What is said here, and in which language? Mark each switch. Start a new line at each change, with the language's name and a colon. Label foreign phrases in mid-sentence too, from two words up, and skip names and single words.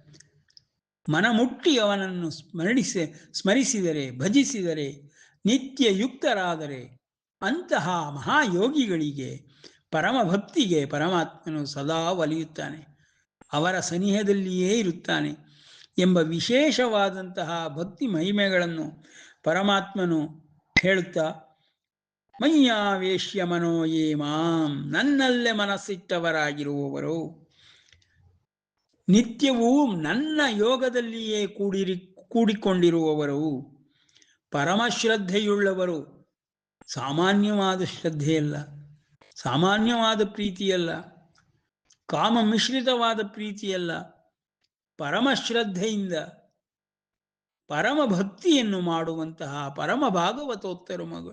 Kannada: ಮನಮುಟ್ಟಿ ಅವನನ್ನು ಸ್ಮರಿಸಿದರೆ, ಭಜಿಸಿದರೆ, ನಿತ್ಯ ಯುಕ್ತರಾದರೆ ಅಂತಹ ಮಹಾಯೋಗಿಗಳಿಗೆ, ಪರಮಭಕ್ತಿಗೆ ಪರಮಾತ್ಮನು ಸದಾ ಒಲಿಯುತ್ತಾನೆ, ಅವರ ಸನಿಹದಲ್ಲಿಯೇ ಇರುತ್ತಾನೆ ಎಂಬ ವಿಶೇಷವಾದಂತಹ ಭಕ್ತಿ ಮಹಿಮೆಗಳನ್ನು ಪರಮಾತ್ಮನು ಹೇಳುತ್ತಾ,
Sanskrit: ಮಯ್ಯಾವೇಶ್ಯ ಮನೋ ಯೇ ಮಾಂ,
Kannada: ನನ್ನಲ್ಲೇ ಮನಸ್ಸಿಟ್ಟವರಾಗಿರುವವರು, ನಿತ್ಯವೂ ನನ್ನ ಯೋಗದಲ್ಲಿಯೇ ಕೂಡಿಕೊಂಡಿರುವವರು, ಪರಮಶ್ರದ್ಧೆಯುಳ್ಳವರು. ಸಾಮಾನ್ಯವಾದ ಶ್ರದ್ಧೆಯಲ್ಲ, ಸಾಮಾನ್ಯವಾದ ಪ್ರೀತಿಯಲ್ಲ, ಕಾಮ ಮಿಶ್ರಿತವಾದ ಪ್ರೀತಿಯಲ್ಲ, ಪರಮಶ್ರದ್ಧೆಯಿಂದ ಪರಮ ಭಕ್ತಿಯನ್ನು ಮಾಡುವಂತಹ ಪರಮ ಭಾಗವತೋತ್ತಮರು.